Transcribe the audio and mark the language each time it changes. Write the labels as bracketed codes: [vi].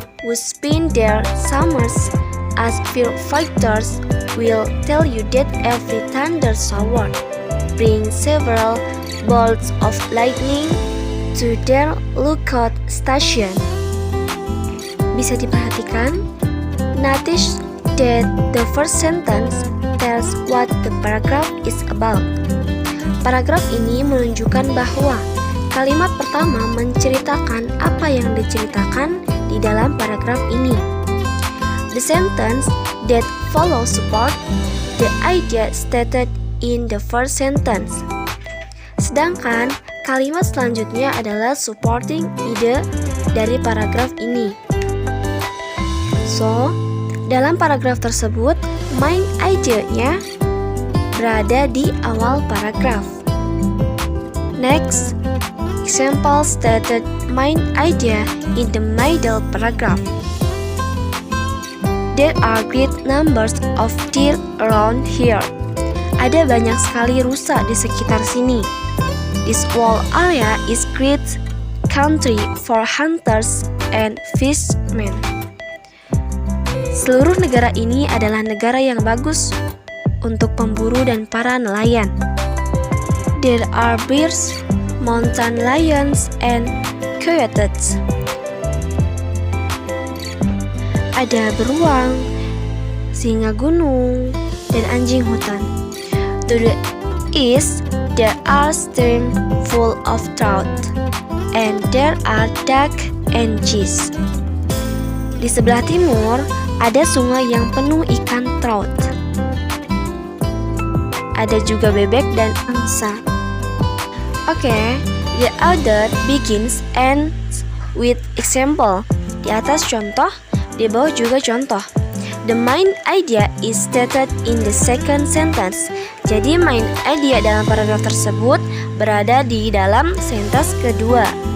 [en] who spend their summers as firefighters will tell you that every thunder shower brings several bolts of lightning to their lookout station. [id] Bisa diperhatikan, [en] notice that the first sentence tells what the paragraph is about. [id] Paragraf ini menunjukkan bahwa kalimat pertama menceritakan apa yang diceritakan di dalam paragraf ini. [en] The sentence that follows support the idea stated in the first sentence. [id] Sedangkan kalimat selanjutnya adalah supporting ide dari paragraf ini. So, dalam paragraf tersebut, main idea-nya berada di awal paragraf. [en] Next, example stated main idea in the middle paragraph. There are great numbers of deer around here. [id] Ada banyak sekali rusa di sekitar sini. [en] This whole area is great country for hunters and fishermen. [id] Seluruh negara ini adalah negara yang bagus untuk pemburu dan para nelayan. [en] There are bears, mountain lions, and coyotes. [id] Ada beruang, singa gunung, dan anjing hutan. [en] To the east, there are streams full of trout, and there are duck and geese. [id] Di sebelah timur, ada sungai yang penuh ikan trout. Ada juga bebek dan angsa. [en] Oke, the author begins and with example. [id] Di atas contoh, di bawah juga contoh. [en] The main idea is stated in the second sentence. [id] Jadi main idea dalam paragraf tersebut berada di dalam sentence kedua.